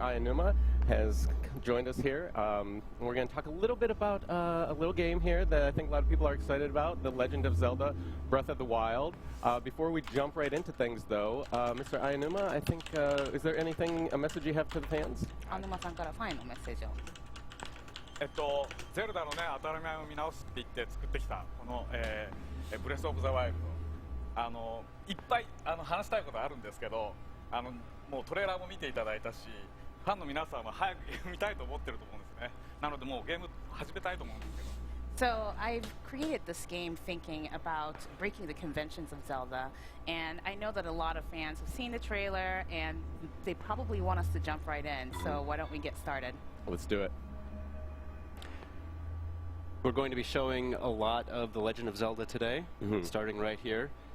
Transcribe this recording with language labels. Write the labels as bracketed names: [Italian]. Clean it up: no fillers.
[English] Ayanuma, has joined us here. We're going to talk a little bit about a little game here that I think a lot of people are excited about, The Legend of Zelda Breath of the Wild. Before we jump right into things, though, Mr. Ayanuma, I think, is there anything, a message you have to the fans? [Japanese] アヌマさんからファンへのメッセージを。ゼルダのね、当たり前を見直すって言って作ってきたこの、ブレスオブザワイルド、いっぱい話したいことあるんですけど、もうトレーラーも見ていただいたし、ファンの皆さんは早くゲーム見たいと思ってると思うんですね。なのでもうゲーム始めたいと思うんですけど。 [English] So I've created this game thinking about breaking the conventions of Zelda, and I know that a lot of fans have seen the trailer and they probably want us to jump right in, so why don't we get started? Let's do it. We're going to be showing a lot of The Legend of Zelda today, starting right here.